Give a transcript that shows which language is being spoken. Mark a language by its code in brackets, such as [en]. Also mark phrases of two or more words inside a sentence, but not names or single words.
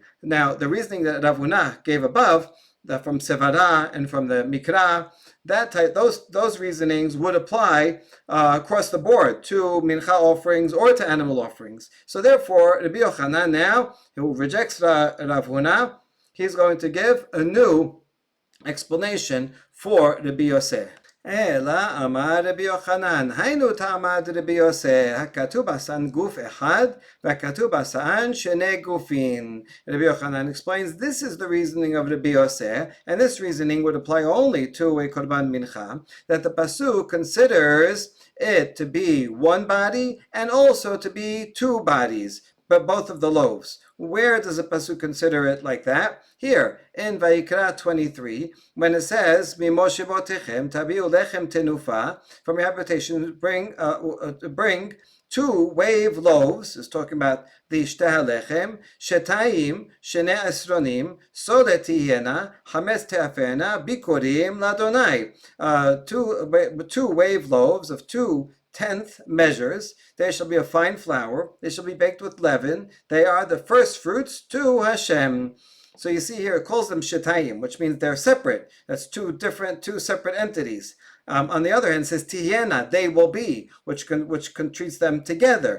[en] Now, the reasoning that Rav Huna gave above, from Sevara and from the Mikra, those reasonings would apply across the board to mincha offerings or to animal offerings. So therefore, Rabbi Yochanan now, who rejects Rav Huna, he's going to give a new explanation for Rabbi Yoseh. [arc] אלא אמר רבי יוחנן היינו טעמא דרבי יוסי, [he] הכתוב עשאן גוף אחד, והכתוב עשאן שני גופין. [en] Rabbi Yochanan explains this is the reasoning of Rabbi Yoseh, and this reasoning would apply only to a [he] קרבן מנחה, [en] that the pasuk considers it to be one body and also to be two bodies, but both of the loaves. Where does the pasuk consider it like that? Here, in Vayikra 23, when it says, [he] ממושבותיכם תביאו לחם תנופה, [en] from your habitation, bring 2 wave loaves, is talking about the [he] שתי הלחם שתים שני עשרנים סלת תהיינה חמץ תאפינה בכורים לה. [en] 2 wave loaves of 2/10 measures. They shall be of fine flour. They shall be baked with leaven. They are the first fruits to Hashem. So you see here, it calls them shetayim, which means they're separate. That's two separate entities. On the other hand, it says tihena, they will be, which treats them together.